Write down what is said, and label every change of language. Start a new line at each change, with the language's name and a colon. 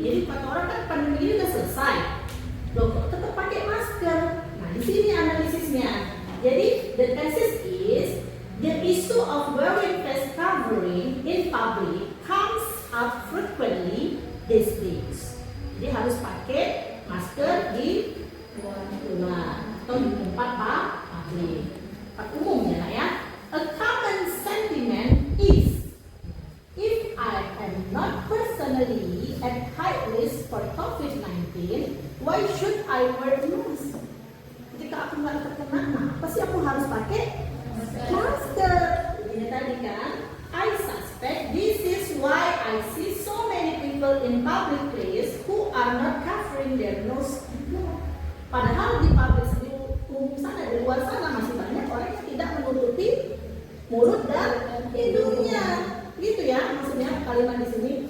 Indonesian: Jadi kata orang kan pandemi ini udah selesai, loh kok tetap pakai masker? Nah di sini analisisnya. Jadi
English: the thesis is the issue of wearing face covering in public comes up frequently these days.
Indonesian: Jadi harus pakai masker di luar atau di tempat publik, tempat umum ya.
English: A common sentiment is, if I am not personally at high risk for COVID-19, why should I wear mask?
Indonesian: Jika aku nggak terkena, apa sih aku harus pakai masker? Ini tadi kan,
English: I suspect this is why I see so many people in public place who are not covering their nose and mouth.
Indonesian: Padahal di public di umum sana, di luar sana masih banyak orang yang tidak menutupi mulut dan hidungnya, gitu ya maksudnya kalimat di sini.